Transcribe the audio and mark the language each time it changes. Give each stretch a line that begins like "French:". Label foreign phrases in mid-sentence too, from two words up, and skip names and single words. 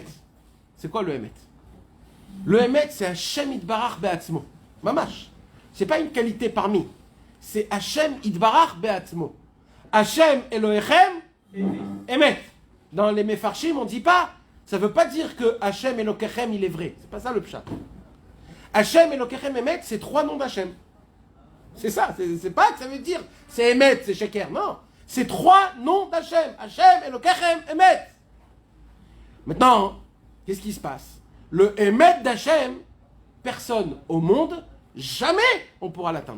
French: C'est quoi le Hémet? Le Hémet, c'est
Hebrew: השם יתברך בעצמו.
French: Mamash. C'est pas une qualité parmi. C'est
Hebrew: השם יתברך בעצמו. השם אלהיכם אמת.
French: Dans les Mefarshim, on ne dit pas, ça ne veut pas dire que
Hebrew: השם אלהיכם,
French: il est vrai. C'est pas ça le pshat.
Hebrew: השם אלהיכם אמת,
French: c'est 3 noms d'Hashem. C'est ça, c'est pas que ça veut dire c'est Hémet, c'est Sheker. Non, c'est 3 noms d'Hachem.
Hebrew: השם, אלקיכם, אמת.
French: Maintenant, qu'est-ce qui se passe? Le Hémet d'Hachem, personne au monde, jamais on pourra l'atteindre.